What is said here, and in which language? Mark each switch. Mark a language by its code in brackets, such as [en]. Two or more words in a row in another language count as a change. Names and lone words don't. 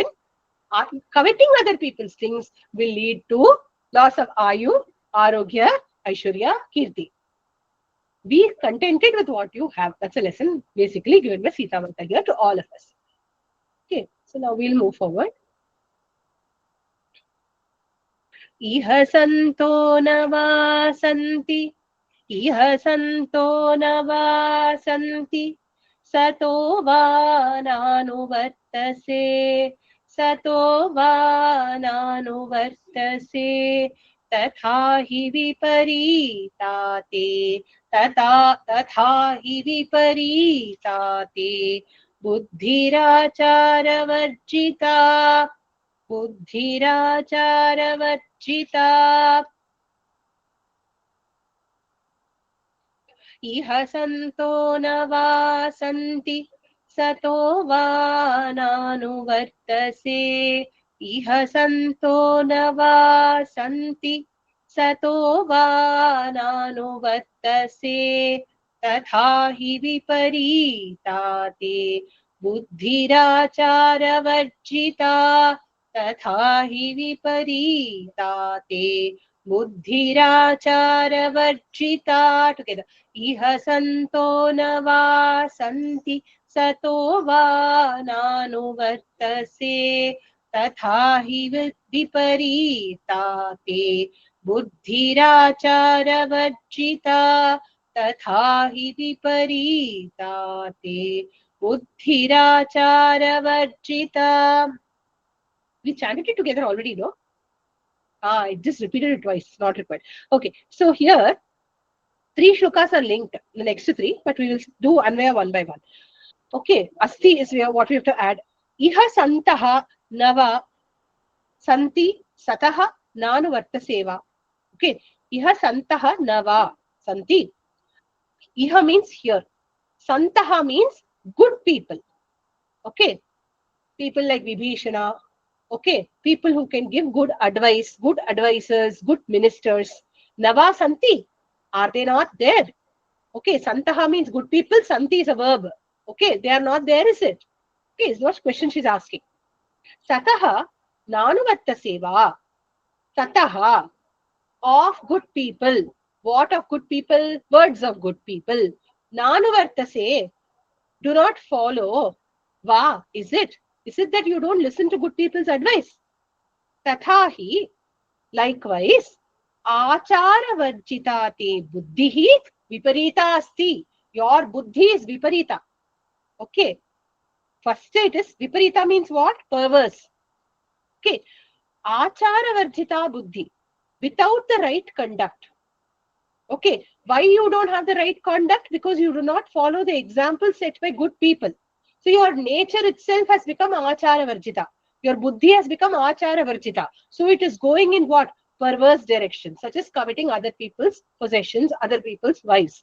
[en] Coveting other people's things will lead to loss of Ayu, Arogya, Aishwarya, Kirti. Be contented with what you have. That's a lesson basically given by Sita Mata here to all of us. Okay, so now we'll move forward. [sa] Iha santo navasanti, iha santo navasanti, sato va nanuvartase, sato va nanuvartase, tatha hi viparitate, tatha hi viparitate, buddhiracharavajjita, buddhiracharavajjita. Iha santo navasanti, sato va nanuvartase. Iha santo navasanti, sato va nanuvartase. Tatha hi viparitate, buddhiracharavajjita. Tatha hi viparitate, buddhiracharavajjita. [en] Together. [sa] Iha santo navasanti, sato va nanuvartase tatha hi viparita te buddhirachara vajjita tatha hi viparita te buddhirachara vajjita. [en] We chanted it together already, no? I just repeated it twice, not required. Okay, so here three shlokas are linked, the next three, but we will do Anvaya one by one. Okay, Asti is what we have to add. [sa] Iha santaha nava santi sataha nanu vartaseva. Okay, iha santaha nava santi. [en] Iha means here. Santaha means good people. Okay, people like Vibhishana. Okay, people who can give good advice, good advisors, good ministers. [sa] नव सन्ति. [en] Are they not there? Okay, santaha means good people. Santi is a verb. Okay, they are not there, is it? Okay, is what question she's asking. [sa] Sataha nanuvatta seva. [en] Sataha of good people. What of good people? Words of good people. [sa] नानुवर्तसे. [en] Do not follow. Va, is it? Is it that you don't listen to good people's advice? Tathahi, likewise, [sa] achara varjita te buddhihi viparita asti. [en] Your buddhi is viparita. Okay. First it is viparita means what? Perverse. [sa] Okay. Achara varjita buddhi. [en] Without the right conduct. Okay. Why you don't have the right conduct? Because you do not follow the example set by good people. So your nature itself has become [sa] आचारवर्जिता. [en] Your buddhi has become [sa] आचारवर्जिता. [en] So it is going in what? Perverse direction, such as coveting other people's possessions, other people's wives.